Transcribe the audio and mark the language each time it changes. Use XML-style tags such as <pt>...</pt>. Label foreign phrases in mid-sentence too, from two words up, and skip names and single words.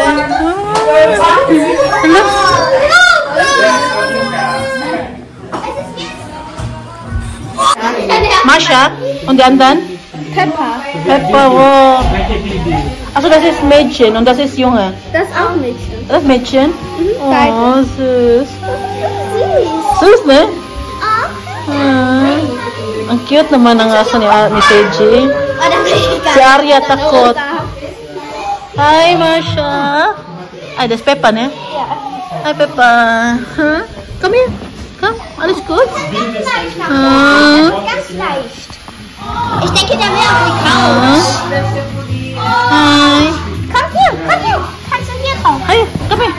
<de>Hello. Masha und die anderen? Peppa. Peppa, wow. Also das ist Mädchen und das ist Junge. Das ist auch Mädchen. Das ist Mädchen? Oh, süß. Süß. Süß, ne? Ah.</de> <tl>Ang cute naman ang aso ni Teji. Si Arya takot. Hi, Masha. Ay,</tl> <de>das ist Peppa, ne? Ja. Hi, Peppa. Huh? Komm hier. Komm, alles gut? Ganz leicht. Ich denke, der will auf die Couch. Hi. Komm hier. Kannst du hier drauf? Hi, komm hier.</de>